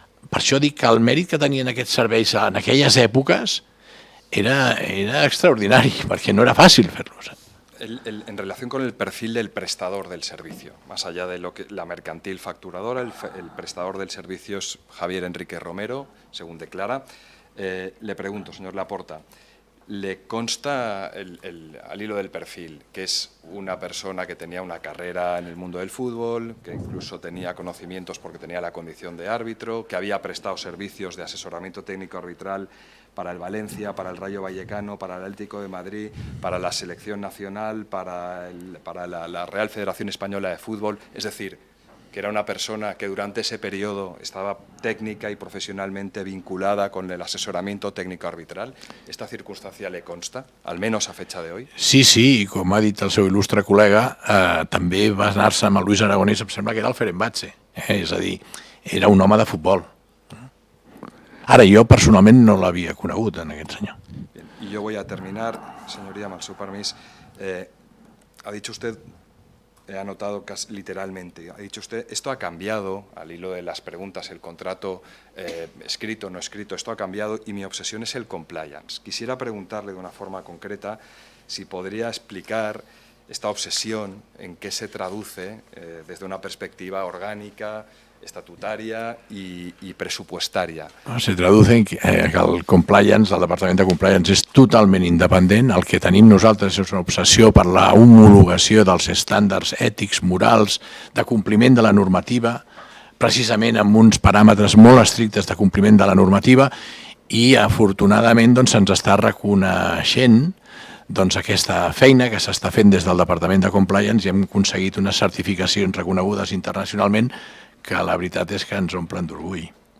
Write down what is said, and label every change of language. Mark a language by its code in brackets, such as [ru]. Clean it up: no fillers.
[ca] Per això dic que el mèrit que tenien aquests serveis en aquelles èpoques era extraordinari, perquè no era fàcil fer-los. [es] En relación con el perfil del prestador del servicio, más allá de la mercantil facturadora, el prestador del servicio es Javier Enrique Romero, según declara. Le pregunto, señor Laporta, ¿le consta al hilo del perfil que es una persona que tenía una carrera en el mundo del fútbol, que incluso tenía conocimientos porque tenía la condición de árbitro, que había prestado servicios de asesoramiento técnico arbitral para el Valencia, para el Rayo Vallecano, para el Atlético de Madrid, para la selección nacional, para la Real Federación Española de Fútbol. Es decir, que era una persona que durante ese periodo estaba técnica y profesionalmente vinculada con el asesoramiento técnico arbitral. ¿Esta circunstancia le consta, al menos a fecha de hoy? [ca] Sí, i com ha dit el seu il·lustre col·lega, també va anar-se amb el Luis Aragonès, em sembla que era el Fenerbahçe, és a dir, era un home de futbol. Ara, jo personalment no l'havia conegut, en aquest senyor. [es] Bien, y yo voy a terminar, señoría, mal su permiso. Ha dicho usted, he anotado casi literalmente, ha dicho usted, esto ha cambiado, al hilo de las preguntas, el contrato escrito o no escrito, esto ha cambiado y mi obsesión es el compliance. Quisiera preguntarle de una forma concreta si podría explicar esta obsesión, en qué se traduce desde una perspectiva orgánica, estatutaria [ca] i pressupostària. [es] Se traduce en que el compliance, [ca] el Departament de Compliance és totalment independent. El que tenim nosaltres és una obsessió per la homologació dels estàndards ètics, morals, de compliment de la normativa, precisament amb uns paràmetres molt estrictes de compliment de la normativa i afortunadament se'ns està reconeixent aquesta feina que s'està fent des del Departament de Compliance i hem aconseguit unes certificacions reconegudes internacionalment que la veritat és que ens omplen d'orgull.